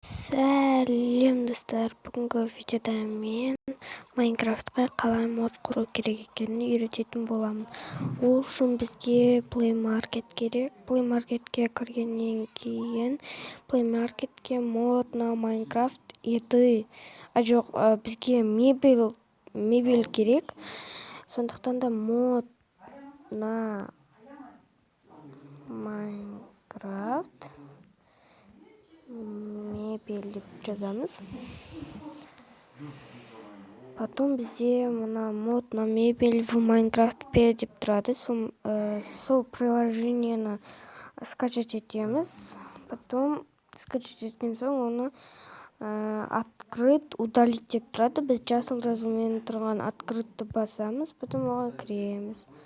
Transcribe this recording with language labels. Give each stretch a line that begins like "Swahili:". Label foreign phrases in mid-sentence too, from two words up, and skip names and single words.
Kazakh: Сәлем достар, бүгінгі видеода мен Майнкрафтқа қалай мод құру керек екенін үйрететін боламын. Ол үшін бізге Play Market керек. Play Marketке кіргеннен кейін Play Marketке
Russian: мод на Майнкрафт
Kazakh: еды. Жоқ, бізге мебель керек. Сондықтан да
Russian: мод на Майнкрафт
Kazakh: мебель деп жазамыз. Потом бізде мына
Russian: мод на мебель в Майнкрафтпе
Kazakh: деп тұрады. Сол приложениені скачать етеміз. Потом скачать еткен соң оны
Russian: открыть, удалить
Kazakh: деп тұрады. Біз жасыл жазумен тұрған открытты басамыз, потом оған кіреміз.